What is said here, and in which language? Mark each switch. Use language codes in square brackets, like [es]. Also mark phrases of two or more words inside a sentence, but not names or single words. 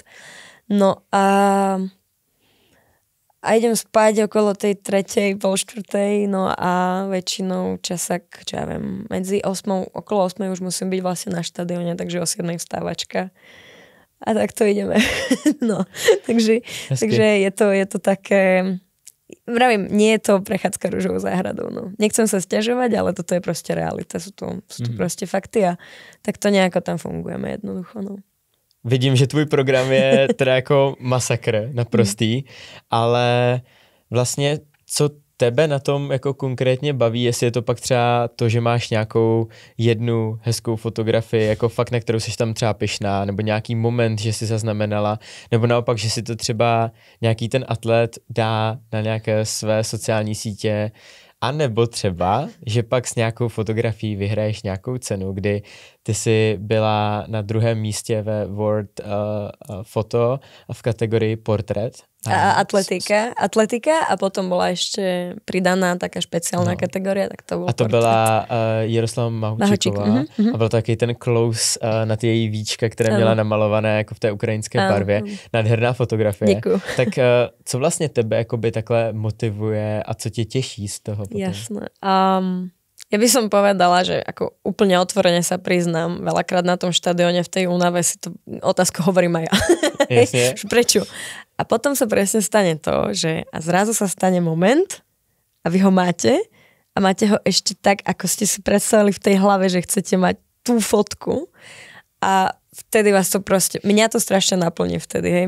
[sk] No a idem spať okolo tej 3:00, 3:30, no a väčšinou časák, čo ja viem, okolo 8:00 už musím byť vlastne na štadióne, takže o 7:00 vstávačka. A tak to ideme. No, takže je to také. Vravím, nie je to prechádzka ružovou záhradou. No. Nechcem sa sťažovať, ale toto je proste realita. Sú to proste fakty a tak to nejako tam fungujeme jednoducho. No. [cs] Vidím, že tvůj program je teda jako masakr naprostý, ale vlastně co tebe na tom jako konkrétně baví, jestli je to pak třeba to, že máš nějakou jednu hezkou fotografii, jako fakt, na kterou jsi tam třeba pyšná, nebo nějaký moment, že si zaznamenala, nebo naopak, že si to třeba nějaký ten atlet dá na nějaké své sociální sítě, a nebo třeba, že pak s nějakou fotografií vyhraješ nějakou cenu, kdy ty jsi byla na 2. místě ve World Photo v kategorii portrét. [sk] A atletika a potom bola ešte pridaná taká špeciálna kategória, tak to bol a to portrét. [cs] byla Jaroslava Mahučíková a byl taky ten close na ty její víčka, které měla namalované jako v té ukrajinské barvě. Nádherná fotografie. Děkuju. Tak co vlastně tebe jakoby takhle motivuje a co tě těší z toho potom? [sk] Jasné. Ja by som povedala, že ako úplne otvorene sa priznám, veľakrát na tom štadióne v tej únave si to otázku hovorím aj ja. Jasne. Prečo? A potom sa presne stane to, že a zrazu sa stane moment a vy ho máte a máte ho ešte tak, ako ste si predstavili v tej hlave, že chcete mať tú fotku a vtedy vás to proste, mňa to strašne naplní vtedy, hej.